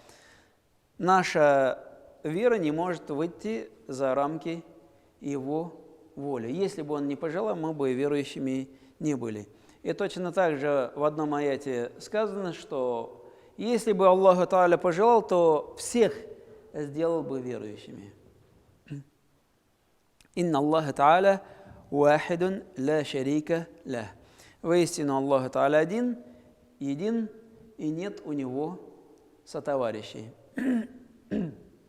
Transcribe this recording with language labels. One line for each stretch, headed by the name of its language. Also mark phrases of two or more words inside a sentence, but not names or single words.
Russian: Наша вера не может выйти за рамки Его воли. Если бы Он не пожелал, мы бы верующими не были. И точно так же в одном аяте сказано, что если бы Аллах Та'аля пожелал, то всех сделал бы верующими.
Arabic: «إن الله تعالى واحد لا شريك له».
Russian: Воистину Аллах Та'аля един, и нет у Него сотоварищей.